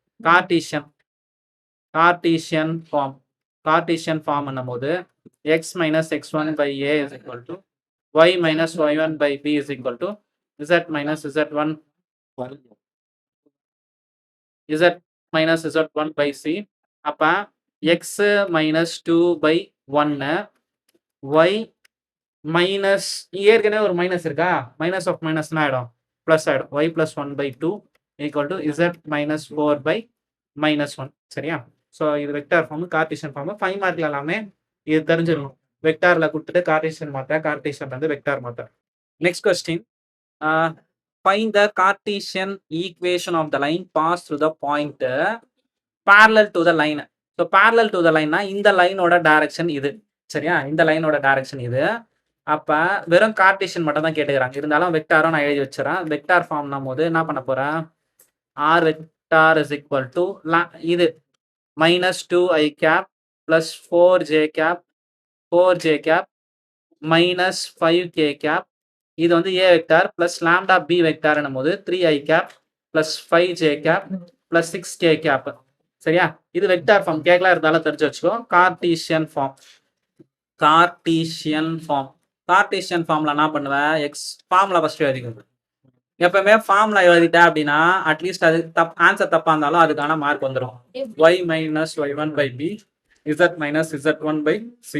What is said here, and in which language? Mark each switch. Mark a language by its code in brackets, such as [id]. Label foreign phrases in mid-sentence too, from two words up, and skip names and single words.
[en] Cartesian form என்னும்போது x minus x1 by a is equal to y minus y1 by b is equal to z minus z1 by c. அப்போ x minus 2 by 1 y minus [ta] ஏற்கனவே ஒரு மைனஸ் இருக்கா? [en] minus of minus [ta] ஆகிடும் ப்ளஸ் ஆகிடும். [en] y plus 1 by 2 equal to z minus 4 by minus 1. [ta] சரியா? [en] ஸோ இது vector form, Cartesian form. [ta] 5 மார்க்ல எல்லாமே இது தெரிஞ்சிடணும். வெக்டாரில் கொடுத்துட்டு கார்ட்டீசியன் மாற்ற, கார்ட்டீசியன் வந்து வெக்டார் மாற்ற. [en] Next question. Find the Cartesian equation of the line pass through the point parallel to the line. so parallel to the line [ta] இந்த லைனோட டைரக்ஷன் இது. சரியா? இந்த லைனோட டைரக்ஷன் இது. அப்போ வெறும் கார்ட்டீசியன் மட்டும் தான் கேட்டுக்கிறாங்க. இருந்தாலும் வெக்டாரும் நான் எழுதி வச்சுறேன். [en] vector form [ta] போது என்ன பண்ண போகிறேன்? [en] r vector is equal to இது minus 2i cap plus 4j cap minus 5k cap. [ta] இது வந்து [en] a vector plus lambda b vector [ta] என்னும் போது [en] 3i cap plus 5j cap plus 6k cap. [ta] சரியா? இது [en] vector form [ta] கேட்கலாம் இருந்தாலும் தெரிஞ்சு வச்சுக்கோ. [en] Cartesian form. Cartesian form. Cartesian form [ta] என்ன பண்ணுவேன்? [en] formula first [ta] எழுதிக்கணும். எப்பவுமே ஃபார்முலா எழுதிட்டேன் அப்படின்னா அட்லீஸ்ட் அது ஆன்சர் தப்பா இருந்தாலும் அதுக்கான மார்க் வந்துடும். [en] y minus y1 by b z minus z1 by c.